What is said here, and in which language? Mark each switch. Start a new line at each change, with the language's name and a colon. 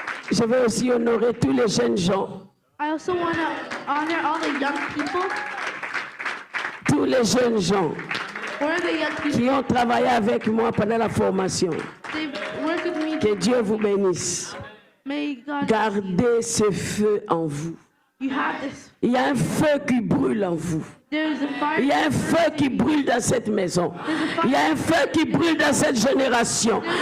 French: Je vais aussi honorer tous les jeunes gens.
English: I also want to honor all the young people.
French: Tous les jeunes gens
English: Where are the young people?
French: qui ont travaillé avec moi pendant la formation.
English: They've worked with me.
French: Que Dieu vous bénisse.
English: May God.
French: Gardez ce feu en vous.
English: You have this.
French: Il y a un feu qui brûle en vous.
English: There is a fire.
French: Il y a un feu qui brûle dans cette maison. Il y a un feu qui brûle dans cette génération.